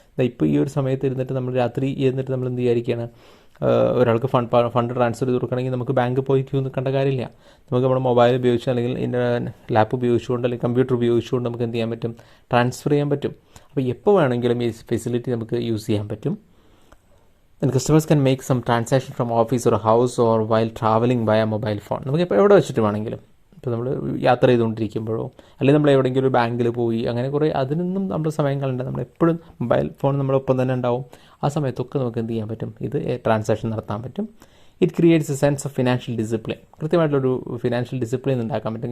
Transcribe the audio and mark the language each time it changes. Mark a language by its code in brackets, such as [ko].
[ml] ഇപ്പോൾ ഈ ഒരു സമയത്ത് ഇരുന്നിട്ട് നമ്മൾ രാത്രി ഇരുന്നിട്ട് നമ്മൾ എന്ത് വിചാരിക്കുകയാണ്, ഒരാൾക്ക് ഫണ്ട് ട്രാൻസ്ഫർ ചെയ്ത് കൊടുക്കണമെങ്കിൽ നമുക്ക് ബാങ്കിൽ പോയി ക്യൂ നിൽക്കേണ്ട കാര്യമില്ല. നമുക്ക് നമ്മുടെ മൊബൈൽ ഉപയോഗിച്ച് അല്ലെങ്കിൽ ലാപ്പ് ഉപയോഗിച്ചുകൊണ്ട് അല്ലെങ്കിൽ കമ്പ്യൂട്ടർ ഉപയോഗിച്ചുകൊണ്ട് നമുക്ക് എന്ത് ചെയ്യാൻ പറ്റും, ട്രാൻസ്ഫർ ചെയ്യാൻ പറ്റും. അപ്പോൾ എപ്പോൾ വേണമെങ്കിലും ഈ ഫെസിലിറ്റി നമുക്ക് യൂസ് ചെയ്യാൻ പറ്റും. [en] And customers can make some transaction from office or house or while traveling via mobile phone. [ml] നമുക്ക് ഇപ്പോൾ എവിടെ വെച്ചിട്ട് വേണമെങ്കിലും, ഇപ്പോൾ നമ്മൾ യാത്ര ചെയ്തുകൊണ്ടിരിക്കുമ്പോഴോ അല്ലെങ്കിൽ നമ്മൾ എവിടെയെങ്കിലും ഒരു ബാങ്കിൽ പോയി അങ്ങനെ കുറേ അതിനൊന്നും നമ്മുടെ സമയങ്ങളുണ്ട്. നമ്മൾ എപ്പോഴും മൊബൈൽ ഫോൺ നമ്മളൊപ്പം തന്നെ ഉണ്ടാവും. ആ സമയത്തൊക്കെ നമുക്ക് എന്ത് ചെയ്യാൻ പറ്റും, ഇത് ട്രാൻസാക്ഷൻ നടത്താൻ പറ്റും. [en] It creates a sense of financial discipline. [ml] കൃത്യമായിട്ടുള്ളൊരു financial discipline ഉണ്ടാക്കാൻ പറ്റും.